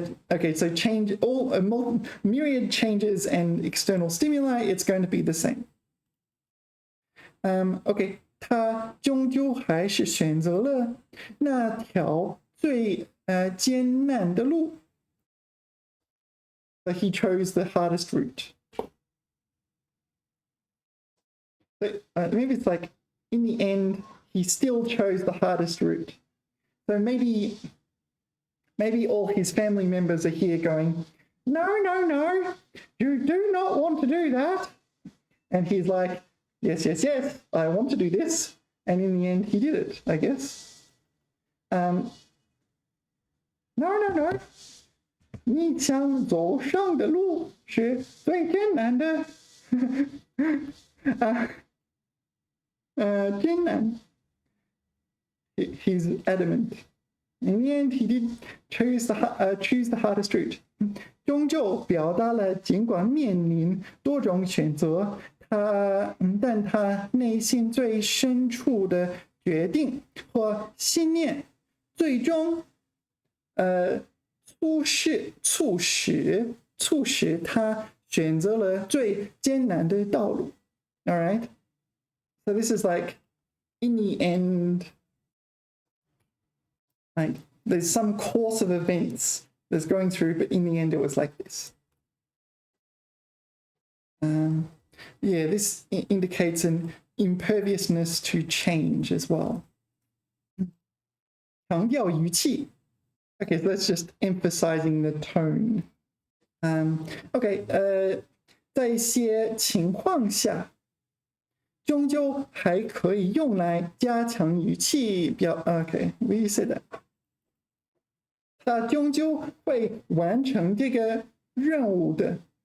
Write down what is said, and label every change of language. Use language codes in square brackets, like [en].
[en] Okay, so change all myriad changes and external stimuli, it's going to be the same. [zh] Okay, 他终究还是选择了那条最艰难的路。 [en] So he chose the hardest route. But maybe it's like, in the end, he still chose the hardest route. So maybe all his family members are here going, no, no, no, you do not want to do that. And he's like, yes, yes, yes, I want to do this. And in the end, he did it, I guess. No, no, no. [zh] 你想走上的路是最艰难的。艰难。 [en] He's adamant. In the end, he did choose the hardest route. [zh] 终究表达了尽管面临多种选择，但他内心最深处的决定或信念，最终促使他选择了最艰难的道路。 [en] All right? So this is like, in the end, like there's some course of events that's going through, but in the end it was like this. Yeah, this indicates an imperviousness to change as well. [zh] 强调语气. [en] Okay, so that's just emphasizing the tone. [zh] Okay, 在一些情况下，终究还可以用来加强语气表。 [en] Okay, we said that. [zh] 他终究会完成这个任务的。